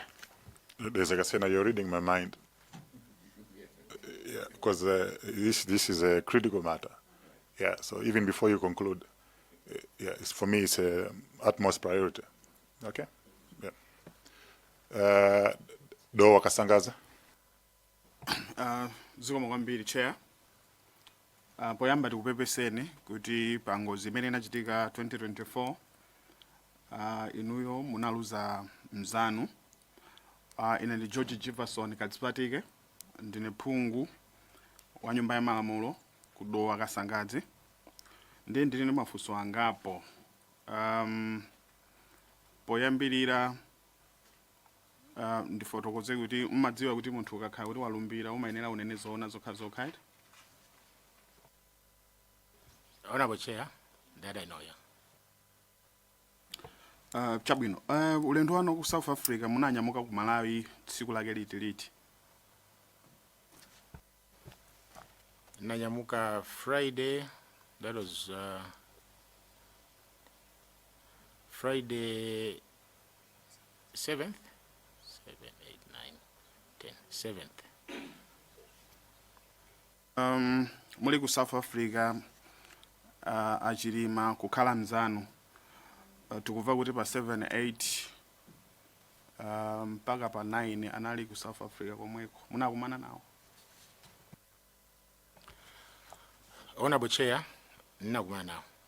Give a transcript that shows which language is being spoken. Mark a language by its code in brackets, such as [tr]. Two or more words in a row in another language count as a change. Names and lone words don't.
[en] There's like I said, now you're reading my mind. Yeah, because this is a critical matter. Yeah, so even before you conclude, yeah, for me it's a utmost priority. Okay. Yeah. [ny] Do wakasangaza. Zikomo kwambiri, Chair. Poyamba tikupepeseni kuti pangozi imene inachitika 2024 inuyo munaluza mzanu. Ine ndi George Jefferson Katsipatike, ndine phungu wa nyumba ya malamulo kudowa Kasangadzi. Ndiye ndine mafunso angapo. Poyambirira ndifotokoze kuti mmadziwa kuti munthu ukakhala kuti walumbira umayenera unene zoona zokha. [en] Honorable Chair, that I know, yeah. [ny] Chabwino, ulendo wanu ku South Africa munanyamuka ku Malawi tsiku lake liti? [en] Nanyamuka Friday, that was Friday 7th? 7, 8, 9, 10, 7th. [ny] Muli ku South Africa, Chilima kukhala mzanu. Tukuva kuti pa 7, 8 mpaka pa 9 anali ku South Africa komweko. Munakumana nawo? [en] Honorable Chair, [ny] ninakumana nawo.